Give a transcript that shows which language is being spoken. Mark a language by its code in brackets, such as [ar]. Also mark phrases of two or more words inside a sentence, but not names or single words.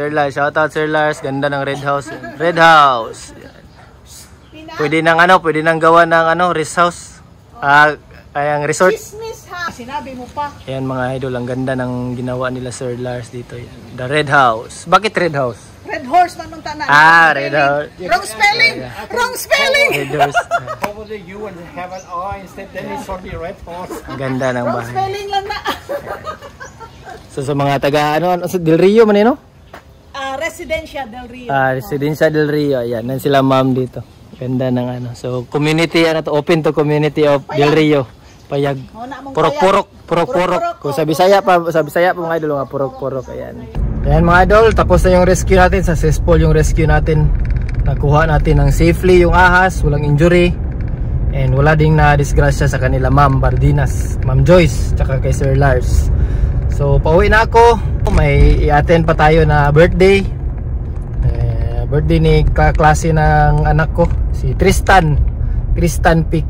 [en] Sir Lars, shout out Sir Lars. [tl] Ganda ng Red House. Red House. Pwede nang ano, pwede nang gawa ng ano, [en] rest house. [tl] Ayang resort. Business ha. Sinabi mo pa. Ayan mga idol, ang ganda ng ginawa nila Sir Lars dito. Yan. The Red House. Bakit Red House? [ceb] Red Horse man nung tanan. Red House. [en] Wrong spelling. Wrong spelling. Red Horse. Probably you will have an R instead, then it's only Red Horse. [tl] Ang ganda ng [en] Wrong [tl] bahay. [ceb] spelling lang na. So sa mga taga ano, Del Rio man no? Residential Del Rio. [tl] Residencia Del Rio. Ayan, nan sila ma'am dito. Ganda ng ano. So community ano to, [en] open to community of Del Rio. [tl] Payag. Purok-purok. Kung sa Bisaya pa mga idol, mga purok-purok. Ayan. Ayan mga idol, tapos na yung rescue natin. Successful yung rescue natin. Nakuha natin ng safely yung ahas, walang injury. And wala ding na disgrasya sa kanila Ma'am Bardinas, Ma'am Joyce, tsaka kay Sir Lars. So pauwi na ako. May i-attend pa tayo na birthday. Birthday ni kaklase ng anak ko, si Tristan Peak.